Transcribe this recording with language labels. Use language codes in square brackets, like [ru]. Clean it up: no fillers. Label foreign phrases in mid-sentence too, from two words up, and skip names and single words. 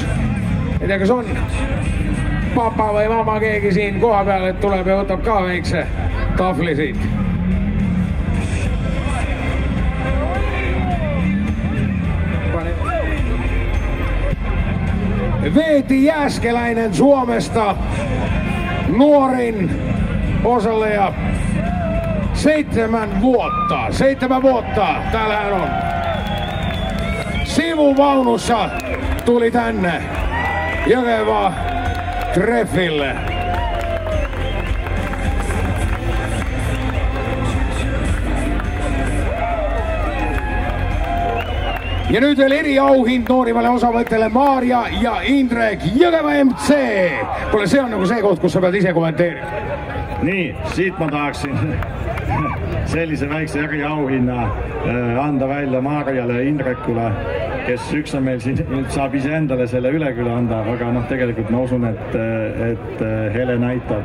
[et] Ei tea, kas on papa või mama keegi siin koha peal, et tuleb ja võtab ka väikse tahvli siit. [fi] Veeti Jääskeläinen Suomesta, nuorin osaleja, 7 vuotta. 7 vuotta täällä hän on. Sivuvaunussa tuli tänne Jykevä treffille. [et] Ja nyt veel eriauhind noorimalle osavõttele Maarja ja Indrek Jõgeva MC. Kuule, see on nagu see koht, kus sa pead ise kommenteerima. Nii, siit ma tahaksin sellise väikse eriauhinna anda välja Maarjale ja Indrekule, kes üks on meil siin, saab ise endale selle üle küll anda, aga noh, tegelikult ma usun, et Hele näitab.